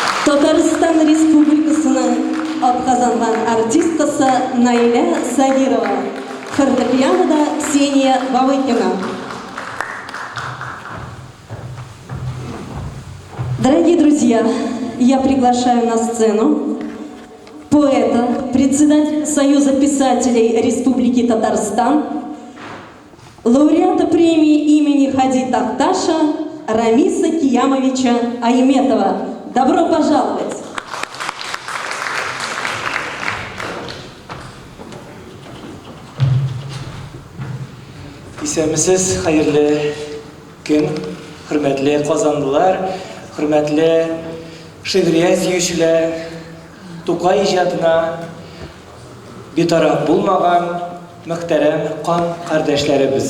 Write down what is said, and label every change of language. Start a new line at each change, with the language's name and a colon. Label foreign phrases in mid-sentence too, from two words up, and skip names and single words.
Tatar: Татарстан Республикасының атказанган артисткасы Наиля Сагирова, фортепианода Ксения Бавыкина.
Russian: Дорогие друзья, я приглашаю на сцену поэта, председателя Союза писателей Республики Татарстан, лауреата премии имени Хади Тахташа Рамиса Киямовича Айметова. Добро пожаловать!
Tatar: Исәмсез хәерле көн, хөрмәтле казанлылар, хөрмәтле шигърият сөючеләр, Тукай иҗатына битараф булмаган мөхтәрәм кан кардәшләребез.